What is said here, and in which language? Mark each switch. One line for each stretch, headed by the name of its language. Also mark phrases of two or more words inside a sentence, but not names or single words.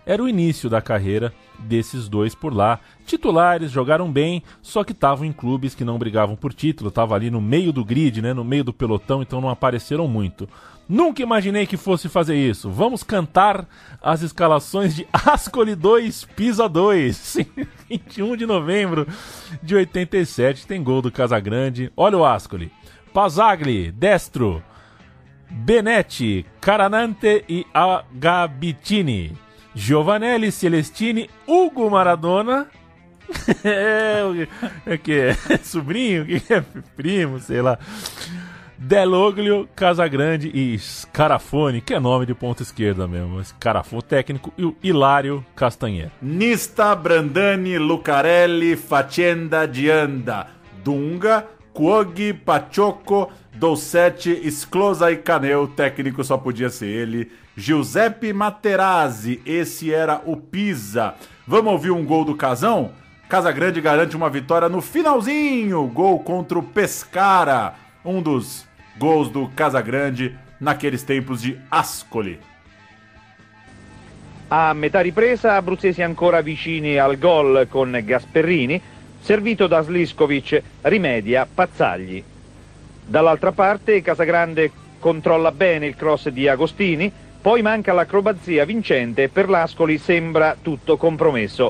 Portuguese: era o início da carreira desses dois por lá. Titulares, jogaram bem, só que estavam em clubes que não brigavam por título, estavam ali no meio do grid, né, no meio do pelotão, então não apareceram muito. Nunca imaginei que fosse fazer isso. Vamos cantar as escalações de Ascoli 2, Pisa 2. 21 de novembro de 87, tem gol do Casagrande. Olha o Ascoli. Pasagli, destro. Benetti, Caranante e Agabitini. Giovanelli, Celestini, Hugo Maradona. É que é sobrinho, que é primo, sei lá. Deloglio, Casagrande e Scarafone, que é nome de ponta esquerda mesmo. Scarafone, técnico, e o Hilário Castanheira. Nista, Brandani, Lucarelli, Facenda, Dianda, Dunga, Cuoghi, Paciocco, Dolcetti, Sclosa e Caneu. Técnico só podia ser ele. Giuseppe Materazzi, esse era o Pisa. Vamos ouvir um gol do Casão? Casagrande garante uma vitória no finalzinho. Gol contra o Pescara. Um dos gols do Casagrande naqueles tempos di Ascoli.
Italian: A metà ripresa abruzzesi ancora vicini al gol con Gasperini, servito da Sliskovic, rimedia Pazzagli. Dall'altra parte Casagrande controlla bene il cross di Agostini, poi manca l'acrobazia vincente e per l'Ascoli sembra tutto compromesso.